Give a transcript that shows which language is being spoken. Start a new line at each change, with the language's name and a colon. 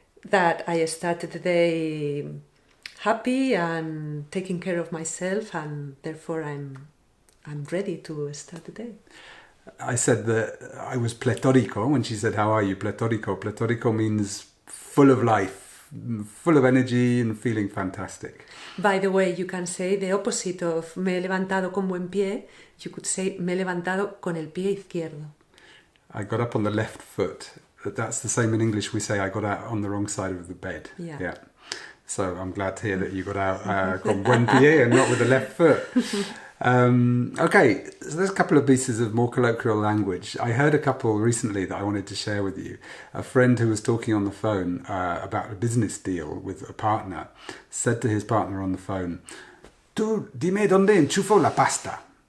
English: That I started the day happy and taking care of myself, and therefore I'm ready to start the day. I said that I was pletórico when she said, "How are you?" Pletórico. Pletórico means full of life, full of energy and feeling fantastic. By the way, you can say the opposite of
Spanish: me he levantado con buen pie.
English: You could say
Spanish: me he levantado con el pie izquierdo.
English: I got up on the left foot. That's the same in English. We say I got out on the wrong side of the bed. Yeah. So I'm glad to hear that you got out
Spanish: con buen pie
English: and not with the left foot. Okay, so there's a couple of pieces of more colloquial language. I heard a couple recently that I wanted to share with you. A friend who was talking on the phone about a business deal with a partner said to his partner on the phone,
Spanish: "Tú, dime dónde enchufo la pasta."